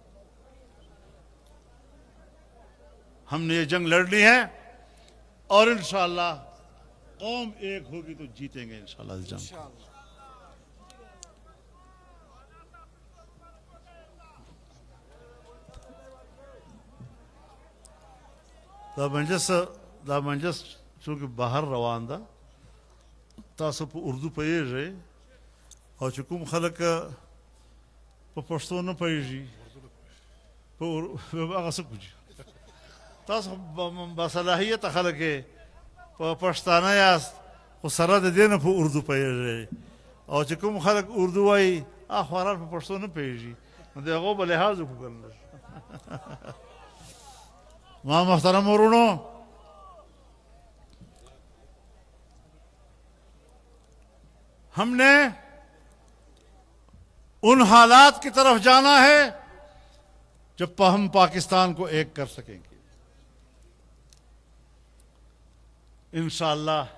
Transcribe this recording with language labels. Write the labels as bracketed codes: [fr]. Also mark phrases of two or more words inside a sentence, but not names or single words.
[ur] ہم نے یہ جنگ لڑنی ہے اور انشاءاللہ قوم ایک ہوگی تو جیتیں گے انشاءاللہ اس جنگ کو۔ [ps] دا منجس چونکہ باہر روان دا تاسو په اردو پوهیږئ او چې کوم خلک په پښتو نه پوهیږي په هغه څه پوهیږي تاسو باصلاحیته خلک یې په پښتانه یاست خو سره د دې نه په اردو پوهیږئ او چې کوم خلک اردو وایي خواران په پښتو نه پوهیږي نو د هغو به لحاظ وکړو. ماں محترم ورونو، [ur] ہم نے ان حالات کی طرف جانا ہے جب ہم پاکستان کو ایک کر سکیں گے انشاءاللہ۔